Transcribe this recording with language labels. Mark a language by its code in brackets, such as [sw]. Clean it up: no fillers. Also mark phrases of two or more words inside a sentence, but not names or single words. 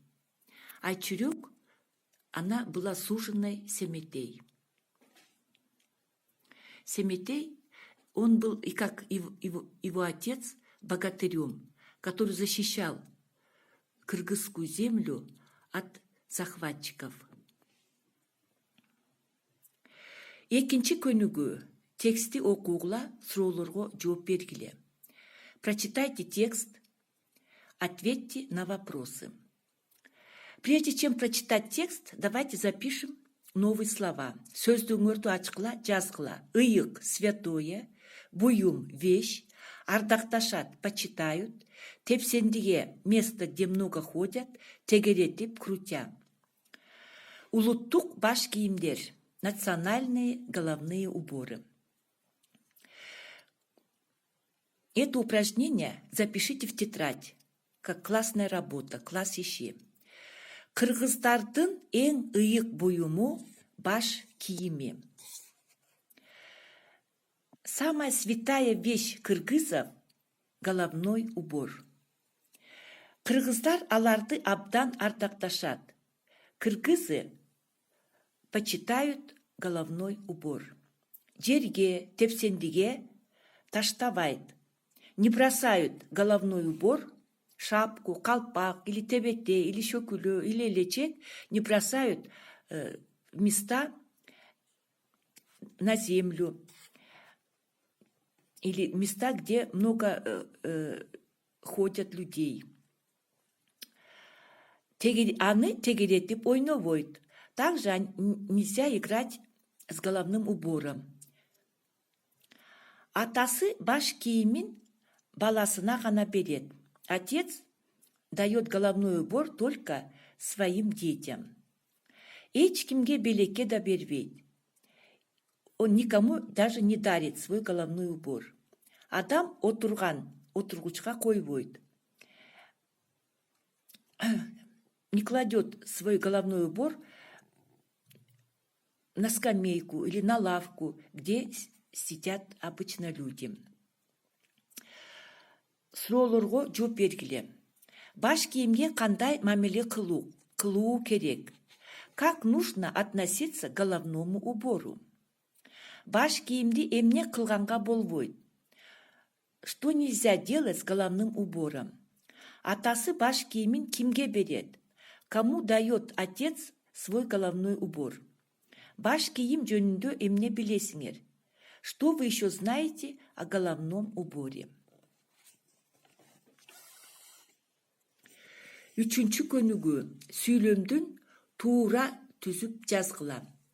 [ru] Айчүрөк, она была суженой Семетей. Семетей, он был, и как его отец, богатырем, который защищал кыргызскую землю от захватчиков. [ky] Экинчи көнүгүү. Тексти окуугула, суроолорго жооп бергиле. [ru] Прочитайте текст, ответьте на вопросы. Прежде чем прочитать текст, давайте запишем новые слова. [ky] Сөздүңөрдү ачкыла, жазгыла. Ыйык, [ru] святое, буюм, вещь, ардакташат, почитают, тепсендиге место, где много ходят, [ky] тегеретип, крутя. Улуттук баш кийимдер, [ru] национальные головные уборы. Это упражнение запишите в тетрадь, как классная работа, [ky] класс иши. Кыргыздардын эң ыйык буюму баш кийими. [ru] Самая святая вещь кыргызов – головной убор. [ky] Кыргыздар аларды абдан ардакташат. [ru] Кыргызы почитают головной убор. [ky] Жерге, тепсендиге таштабайт. [ru] Не бросают головной убор, шапку, колпак, или тебете, или шөкүлө, или лечек, не бросают места на землю, или места, где много ходят людей. [ky] Аны тегеретип ойнобойт. [ru] Также нельзя играть с головным убором. [ky] Атасы баш кийимин баласына гана берет. [ru] Отец дает головной убор только своим детям. [ky] Эчкимге белекке да бербейт. [ru] Он никому даже не дарит свой головной убор. [ky] Адам отургучка койбойт. [ru] Не кладет свой головной убор на скамейку или на лавку, где сидят обычно люди. [ky] Суроолорго жооп бергиле. Баш кийимге кандай мамиле кылуу керек? [ru] Как нужно относиться к головному убору? [ky] Баш кийимди эмне кылганга болбойт? [ru] Что нельзя делать с головным убором? [ky] Атасы баш кийимин кимге берет? [ru] Кому дает отец свой головной убор? [ky] Баш кийим жөнүндө эмне билесиңер? [ru] Что вы еще знаете о головном уборе? [ky] Үчүнчү көнүгү сүйлөмдүн туура түзүп жазгыла.